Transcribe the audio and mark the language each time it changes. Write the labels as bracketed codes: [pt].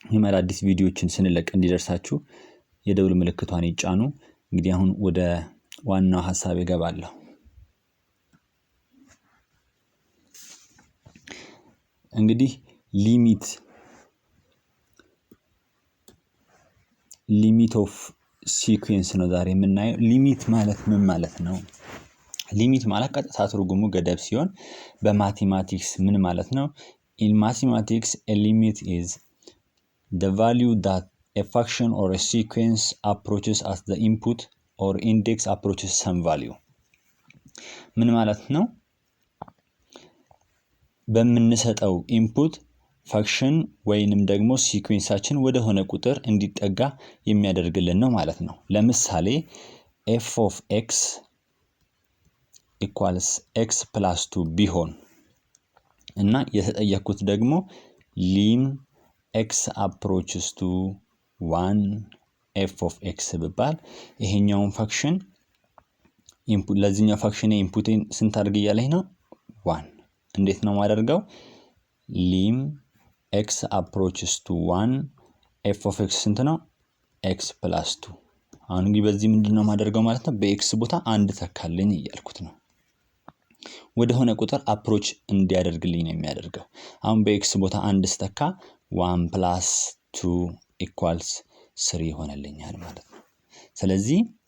[am] አዳዲስ ቪዲዮዎችን ስንለቅ እንዲደርሳችሁ የደውል ምልክቷን ይጫኑ። እንግዲህ አሁን ወደ ዋናው ሐሳብ እገባለሁ። እንግዲህ ሊሚት ኦፍ ሲኩዌንስ ነው ዛሬ የምናየው። ሊሚት ማለት ምን ማለት ነው? ሊሚት ማለት ቀጥታ ትርጉሙ ገደብ ሲሆን በማቴማቲክስ ምን ማለት ነው? [en] In mathematics, a limit is the value that a function or a sequence approaches as the input or index approaches some value. [am] ምን ማለት ነው? በምንሰጠው ኢንፑት ፈንክሽን ወይንም ደግሞ ሲኩዌንሳችን ወደ ሆነ ቁጥር እንዲጠጋ የሚያደርግልን ነው ማለት ነው። ለምሳሌ [en] f of x equals x plus 2 [am] ቢሆን እና የተጠየቁት ደግሞ [en] lim x approaches to 1 f of x [am] ብባል ይሄኛውን ፈንክሽን ኢንፑት ለዚህኛው ፈንክሽን ኢንፑትን ስንት አድርግ እያለኝ ነው? 1 እንዴት ነው ማደርገው? [en] lim x approaches to 1 f of x [am] ስንት ነው? [en] x plus 2። [am] አሁን እንግዲህ በዚህ ምንድነው ማደርገው ማለት ነው? በx ቦታ አንድ ተካልኝ እያልኩት ነው። ወደ ሆነ ቁጥር አፕሮች እንዲያደርግልኝ ነው የሚያደርገው። አሁን በኤክስ ቦታ አንድ ስተካ [en] 1 plus 2 equals 3 [am] ይሆነልኛል ማለት ነው። ስለዚህ